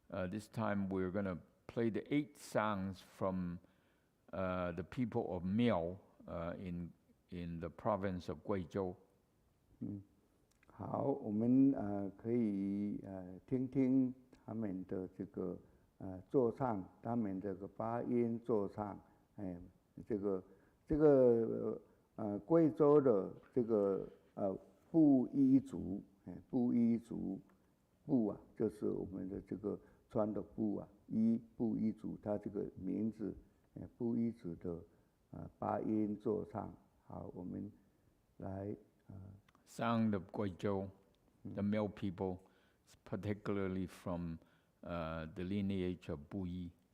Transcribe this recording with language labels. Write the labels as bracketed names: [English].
[English] This time we're going to play the 8 songs from the people of Miao in the province of Guizhou. [Chinese] 好，我们可以听听他们的这个作唱，他们这个发音作唱，这个贵州的这个布依族，布依族，布啊，就是我们的这个穿的布啊，布依族，它这个名字，布依族的发音作唱。好，我们来。 [English] Sound of Guizhou, the Miao people, particularly from the lineage of Buyi.